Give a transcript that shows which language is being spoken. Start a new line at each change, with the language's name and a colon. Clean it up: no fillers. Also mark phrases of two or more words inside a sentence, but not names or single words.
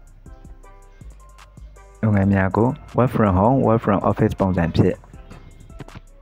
Burmese: လုပ်ငန်းများကို
English: work from home work from office
Burmese: ပုံစံဖြင့်